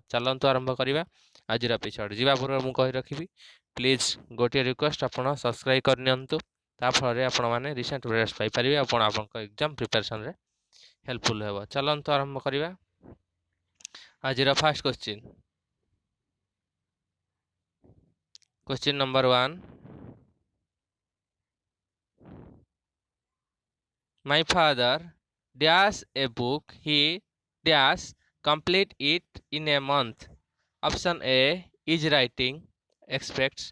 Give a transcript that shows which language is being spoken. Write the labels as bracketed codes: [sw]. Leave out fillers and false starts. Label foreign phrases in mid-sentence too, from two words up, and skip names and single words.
[or] ଚାଲନ୍ତୁ ଆରମ୍ଭ କରିବା ଆଜିର ଏପିସୋଡ୍। ଯିବା ପୂର୍ବ ମୁ କହି ରଖିବି ପ୍ଲିଜ୍ ଗୋଟେ ରିକ୍ୱେଷ୍ଟ ଆପଣ ସବସ୍କ୍ରାଇବ କରି ନିଅନ୍ତୁ। ତା ଫଳରେ ଆପଣ ମାନେ [en] recent updates [or] ପାଇ ପାରିବେ ଆପଣ ଆପଣଙ୍କର [en] exam preparation [or] ରେ ହେଲ୍ପଫୁଲ ହେବ। ଚାଲନ୍ତୁ ଆରମ୍ଭ କରିବା ଆଜିର [en] first question. Question number 1. My father dash a book. He dash complete it in a month. Option A is writing expects.